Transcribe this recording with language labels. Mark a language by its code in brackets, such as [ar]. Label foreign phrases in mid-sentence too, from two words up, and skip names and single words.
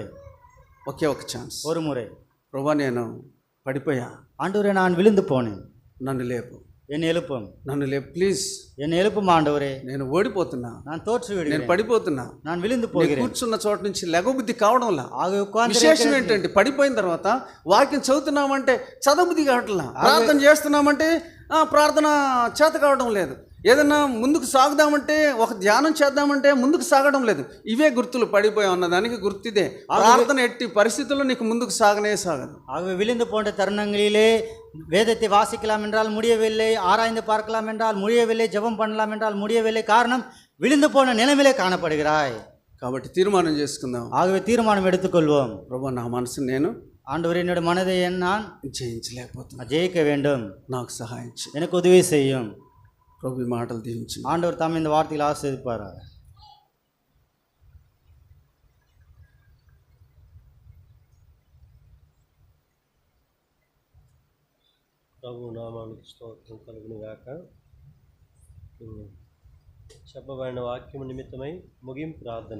[te] ఒకే ఒక ఛాన్స్. [ta] ஒரு முறை. [te] ప్రభువా నేను పడిపోయా, [ta] ஆண்டவரே நான் விழுந்து போனேன், [te] నన్ను లేపు, [ta] என்னை எழுப்பும், [te] నన్ను లేపు ప్లీజ్. [ta] என்னை எழுப்பும் ஆண்டவரே, [te] నేను ఓడిపోతున్నా, [ta] நான் தோற்று [te] నేను [ta] விடுகிறேன், [te] పడిపోతున్నా, [ta] நான் விழுந்து [te] నేను [ta] போகிறேன். [te] కూర్చున్న చోట నుంచి లెగబుద్ధి కావడంలా. [ta] ஆக உட்கார்ந்து [te] విశేషం ఏంటంటే పడిపోయిన తర్వాత వాక్యం చదువుతున్నామంటే చదవబుద్ధి కావట్లా, ప్రార్థన చేస్తున్నామంటే ప్రార్థన చేత కావడం లేదు, ఏదన్నా ముందుకు సాగుదామంటే ఒక ధ్యానం చేద్దామంటే ముందుకు సాగడం లేదు. ఇవే గుర్తులు. పడిపోయాం అన్నదానికి గుర్తిదే. ప్రార్థన ఎట్టి పరిస్థితుల్లో నీకు ముందుకు సాగనే సాగదు. [ta] ஆகவே விழுந்து போன்ற தருணங்களிலே வேதத்தை வாசிக்கலாம் என்றால் முடியவில்லை, ஆராய்ந்து பார்க்கலாம் என்றால் முடியவில்லை, ஜெபம் பண்ணலாம் என்றால் முடியவில்லை. காரணம், விழுந்து போன நிலைமையிலே காணப்படுகிறாய். [te] కాబట్టి తీర్మానం చేసుకుందాం. [ta] ஆகவே தீர்மானம் எடுத்துக்கொள்வோம். [te] ప్రభు నా మనసు నేను [ta] ஆண்டவரே, என்னோட மனதை நான் [te] జయించలేకపోతున్నా, [ta] ஜெயிக்க வேண்டும், [te] నాకు సహాయం చేయి. [ta] எனக்கு உதவி செய்யும். [te] ప్రభు ఈ మాటలు దీవించు. [ta] ஆண்டவர் தாம் இந்த வார்த்தையில் ஆசீர்வதிப்பாராக. [te] ప్రభు నామానికి స్తోత్రం కలుగును గాక. చెప్పబడిన వాక్యం నిమిత్తమై ముగింపు ప్రార్థన.